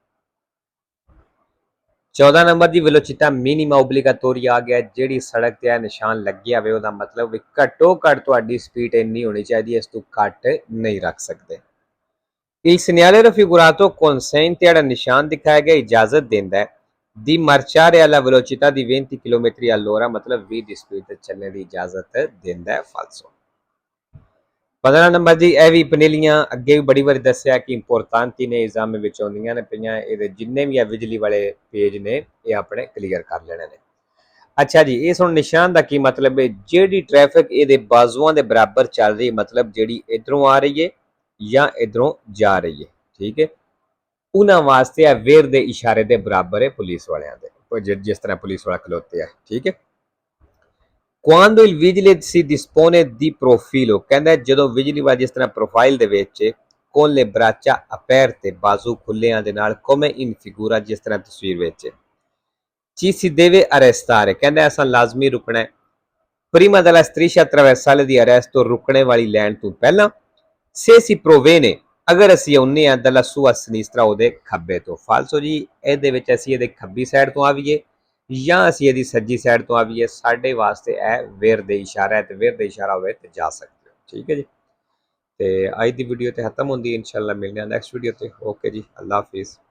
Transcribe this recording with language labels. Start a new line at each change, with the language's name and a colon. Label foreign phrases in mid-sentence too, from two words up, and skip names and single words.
Punjabi: 14 ਨੰਬਰ ਦੀ
Italian: velocità minima obbligatoria
Punjabi: ਆ ਗਿਆ, ਜਿਹੜੀ ਸੜਕ ਤੇ ਆ ਨਿਸ਼ਾਨ ਲੱਗਿਆ ਹੋਵੇ ਉਹਦਾ ਮਤਲਬ ਵੀ ਘੱਟੋ ਘੱਟ ਤੁਹਾਡੀ ਸਪੀਡ ਇੰਨੀ ਹੋਣੀ ਚਾਹੀਦੀ ਹੈ, ਇਸ ਤੋਂ ਘੱਟ ਨਹੀਂ ਰੱਖ ਸਕਦੇ।
Italian: il segnale raffigurato consente,
Punjabi: ਜਿਹੜਾ ਨਿਸ਼ਾਨ ਦਿਖਾਇਆ ਗਿਆ ਇਜਾਜ਼ਤ ਦਿੰਦਾ ਹੈ
Italian: di marciare alla velocità di 20 km all'ora,
Punjabi: ਮਤਲਬ 20 ਦੀ ਸਪੀਡ ਤੇ ਚੱਲਣ ਦੀ ਇਜਾਜ਼ਤ ਦਿੰਦਾ ਹੈ। ਫਾਲਸੋ। 15 ਨੰਬਰ ਦੀ ਇਹ ਵੀ ਪਨੇਲੀਆਂ ਅੱਗੇ ਵੀ ਬੜੀ ਵਾਰੀ ਦੱਸਿਆ ਕਿ ਇੰਪੋਰਟੈਂਟੀ ਨੇ ਐਗਜ਼ਾਮ ਵਿੱਚ ਆਉਂਦੀਆਂ ਨੇ ਪਈਆਂ, ਇਹਦੇ ਜਿੰਨੇ ਵੀ ਆ ਬਿਜਲੀ ਵਾਲੇ ਪੇਜ ਨੇ ਇਹ ਆਪਣੇ ਕਲੀਅਰ ਕਰ ਲੈਣੇ ਨੇ। ਅੱਛਾ ਜੀ, ਇਸ ਹੁਣ ਨਿਸ਼ਾਨ ਦਾ ਕੀ ਮਤਲਬ ਹੈ, ਜਿਹੜੀ ਟ੍ਰੈਫਿਕ ਇਹਦੇ ਬਾਜ਼ੂਆਂ ਦੇ ਬਰਾਬਰ ਚੱਲ ਰਹੀ ਹੈ, ਮਤਲਬ ਜਿਹੜੀ ਇਧਰੋਂ ਆ ਰਹੀ ਹੈ ਜਾਂ ਇਧਰੋਂ ਜਾ ਰਹੀ ਹੈ, ਠੀਕ ਹੈ, ਉਹਨਾਂ ਵਾਸਤੇ ਆ ਵੇਰ ਦੇ ਇਸ਼ਾਰੇ ਦੇ ਬਰਾਬਰ ਹੈ ਪੁਲਿਸ ਵਾਲਿਆਂ ਦੇ, ਜਿਸ ਤਰ੍ਹਾਂ ਪੁਲਿਸ ਵਾਲਾ ਖਲੋਤੇ ਆ। ਠੀਕ ਹੈ।
Italian: quando il vigile si dispone di profilo,
Punjabi: ਕਹਿੰਦਾ ਜਦੋਂ ਬਿਜਲੀ ਵਾਲਾ ਜਿਸ ਤਰ੍ਹਾਂ ਪ੍ਰੋਫਾਈਲ ਦੇ ਵਿੱਚ
Italian: con le braccia aperte,
Punjabi: ਬਾਜ਼ੂ ਖੁੱਲਿਆਂ ਦੇ ਨਾਲ
Italian: come in figura,
Punjabi: ਜਿਸ ਤਰ੍ਹਾਂ ਤਸਵੀਰ ਵਿੱਚ
Italian: ci si deve arrestare,
Punjabi: ਕਹਿੰਦਾ ਅਸਾਂ ਲਾਜ਼ਮੀ ਰੁਕਣਾ ਹੈ
Italian: prima della striscia traversale di arresto,
Punjabi: ਰੁਕਣੇ ਵਾਲੀ ਲਾਈਨ ਤੋਂ ਪਹਿਲਾਂ
Italian: se si proviene,
Punjabi: ਅਗਰ ਅਸੀਂ ਆਉਂਦੇ ਹਾਂ
Italian: dalla sua sinistra,
Punjabi: ਉਹਦੇ ਖੱਬੇ ਤੋਂ। ਫਾਲਸੋ ਜੀ, ਇਹਦੇ ਵਿੱਚ ਅਸੀਂ ਇਹਦੇ ਖੱਬੀ ਸਾਈਡ ਤੋਂ ਆਵੀਏ ਜਾਂ ਅਸੀਂ ਇਹਦੀ ਸੱਜੀ ਸਾਈਡ ਤੋਂ ਆਵੀਏ, ਸਾਡੇ ਵਾਸਤੇ ਇਹ ਵੇਰ ਦੇ ਇਸ਼ਾਰਾ ਹੈ ਤੇ ਵੇਰ ਦੇ ਇਸ਼ਾਰਾ ਹੋਵੇ ਤੇ ਜਾ ਸਕਦੇ ਹੋ। ਠੀਕ ਹੈ ਜੀ। ਤੇ ਅੱਜ ਦੀ ਵੀਡੀਓ ਤੇ ਖਤਮ ਹੁੰਦੀ ਹੈ, ਇਨਸ਼ਾਅੱਲਾ ਮਿਲਦੇ ਹਾਂ
English: next video
Punjabi: ਤੇ। ਓਕੇ ਜੀ, ਅੱਲਾ ਹਾਫਿਜ਼।